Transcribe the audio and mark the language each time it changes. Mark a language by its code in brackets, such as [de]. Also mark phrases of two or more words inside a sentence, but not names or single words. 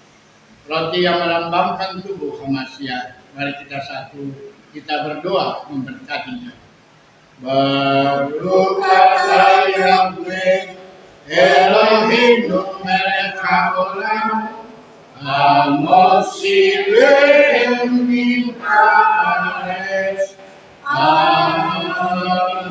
[id] roti yang melambangkan tubuh Hamasiah. Mari kita satu, kita berdoa memberkatinya. [he] Berdoa יהוה אלוהים מלך העולם המושיב מן הארץ. [id] Amin.